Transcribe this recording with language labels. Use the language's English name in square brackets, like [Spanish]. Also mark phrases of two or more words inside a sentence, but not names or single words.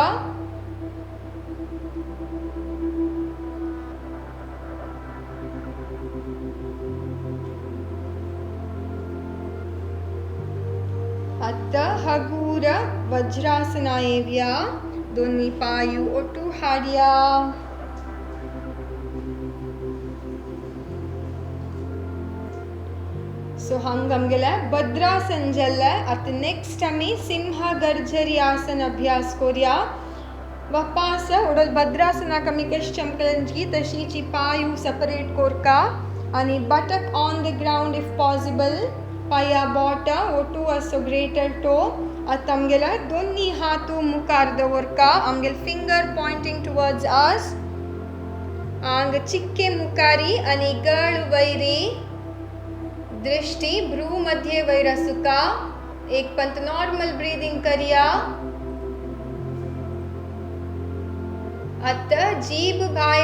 [Konkani] आता हगूर वज्रासना येव्या दोन्ही पायू ओटू हाडया सो हंग आमगेले भद्रासन जल्ले आता नेक्स्ट आमी सिंह गर्जरी आसन अभ्यास कोरिया वापास उडल भद्रासनाक आमी कशी चमकलंजी तशीची पायू सेपरेट कोरका आणि [English] buttock on the ground if [Konkani] पॉसिबल पाया बोटा ओटू असो [English] greater toe [Konkani] आता आमगेला दोन्ही हातू मुखार दवरका आमगेल [English] finger pointing towards us [Konkani] आंग चिक्के मुखारी आणि गळ वैरी दृष्टि भ्रू मध्य वैर असुका एक पंत [English] normal breathing [Konkani] करिया आता जीभ भायर